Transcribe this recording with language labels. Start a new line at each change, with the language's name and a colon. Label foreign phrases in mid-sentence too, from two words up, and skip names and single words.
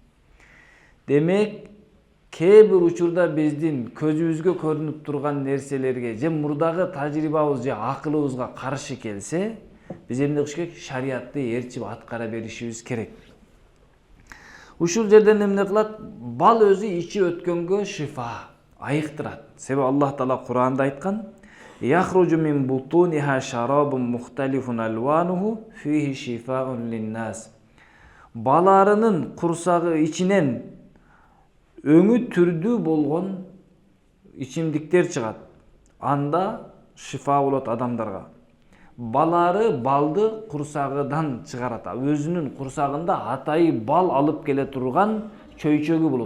Kyrgyz: Демек, кээ бир учурда биздин көзүбүзгө көрүнүп турган нерселерге же мурдагы тажрыйбабыз же акылыбызга каршы келсе, биз эмне кылыш керек? Шариатты ээрчип аткара беришибиз керек. Ушул жерден эмне кылат? Бал өзү ичи өткөнгө шифа, айыктырат. Себеби Аллах Таала Кур'анда айткан:
Arabic: "يخرج من بطونها شراب مختلف ألوانه فيه شفاء للناس."
Kyrgyz: Баларынын курсагы ичинен өңү түрдүү болгон ичимдиктер чыгат. Анда шифа болот адамдарга. Балары балды курсагыдан чыгарат. Өзүнүн курсагында атайы бал алып келе турган чөйчөгү болот.